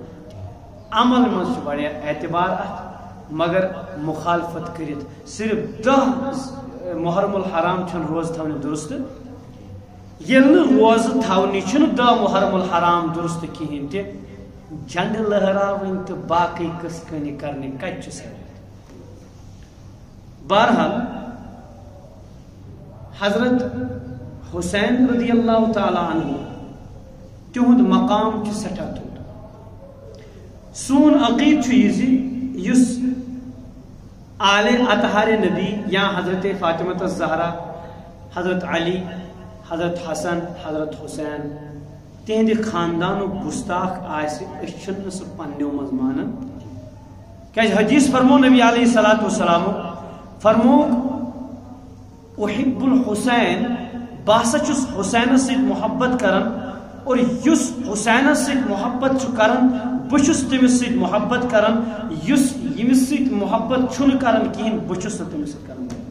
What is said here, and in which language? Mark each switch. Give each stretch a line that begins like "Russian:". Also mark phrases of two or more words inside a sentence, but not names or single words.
Kashmiri: عمل منٛز چھُ واریاہ اعتبار اتھ، مگر مخالفت کٔرِتھ صرف 10 محرم الحرام چھنہٕ روز تھاونہِ درست، ییٚلہِ نہٕ روز تھاونہِ چھُنہٕ 10 محرم الحرام درست کِہیٖنۍ تہِ، جنڈٕ لہراوٕنۍ تہٕ باقٕے قٕصہٕ کٲنی کرنہِ کتہِ چھُ ثٲبت۔ بہرحال حضرت حسین
Arabic: رضی اللہ تعالیٰ عنہ
Kashmiri: تہند مقام چھُ سٹھاہ تھوٚد۔ سون عقید چھُ یہِ زِ یُس آلِ اطہارِ نبی یا حضرت فاطمہ الزہرا، حضرت علی، حضرت حسن، حضرت حسین تہندِ خاندانُک گستاخ آسہِ، أسۍ چھِنہٕ سُہ پننیو منٛز مانان، کیازِ حدیث فرمو نبی
Arabic: علیہ الصلوۃ والسلام
Kashmiri: فرموک
Arabic: احب الحسین،
Kashmiri: بہٕ ہسا چھُس حسینس سۭتۍ محبت کران، اور یُس حسینس سۭتۍ محبت چھُ کران بہٕ چھُس تٔمِس سۭتۍ محبت کران، یُس ییٚمِس سۭتۍ محبت چھُنہٕ کران کِہیٖنۍ بہٕ چھُس نہٕ تٔمِس سۭتۍ کران۔